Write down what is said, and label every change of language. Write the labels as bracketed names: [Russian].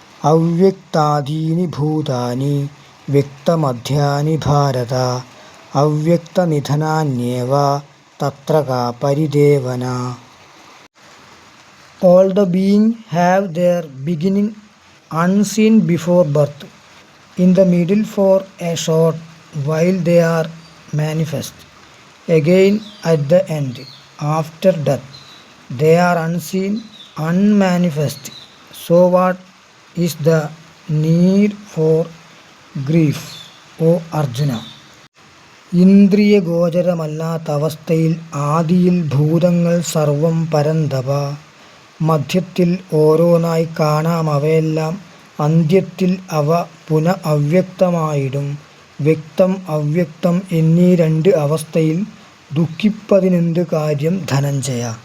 [Sanskrit] അവ്യക്താദീനി ഭൂതാനി വ്യക്തമധ്യാനി ഭാരത അവ്യക്തനിധനാന്യേവ തത്ര കാ പരിദേവന. [English] All the beings have their beginning unseen before birth, in the middle for a short while they are manifest, again at the end, after death they are unseen, unmanifest. So what is the need for grief, O Arjuna? [Malayalam] ഇന്ദ്രിയ ഗോചരമല്ലാത്ത അവസ്ഥയിൽ ആദിയിൽ ഭൂതങ്ങൾ സർവം പരന്തപ. മധ്യത്തിൽ ഓരോന്നായി കാണാം അവയെല്ലാം, അന്ത്യത്തിൽ അവ അവ്യക്തമായിടും. വ്യക്തം അവ്യക്തം എന്നീ രണ്ട് അവസ്ഥയിൽ ദുഃഖിപ്പതിനെന്ത് കാര്യം ധനഞ്ജയ.